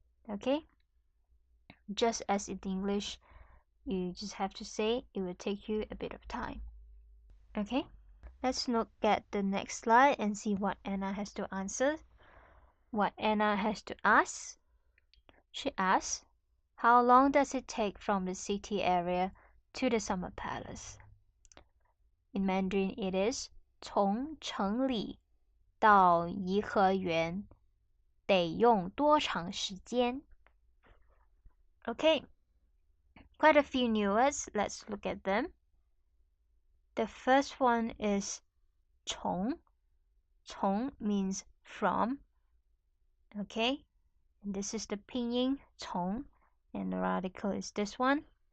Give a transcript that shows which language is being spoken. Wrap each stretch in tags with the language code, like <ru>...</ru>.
<en>Okay, just as in English, you just have to say it will take you a bit of time. Okay, let's look at the next slide and see what Anna has to answer. What Anna has to ask. She asks, how long does it take from the city area to the summer palace? In Mandarin it is</en> <zh>从城里到颐和园得用多长时间?</zh> <en>Okay, quite a few new words. Let's look at them. The first one is 从.从 means from. Okay, and this is the pinyin 从, and the radical is this one.</en>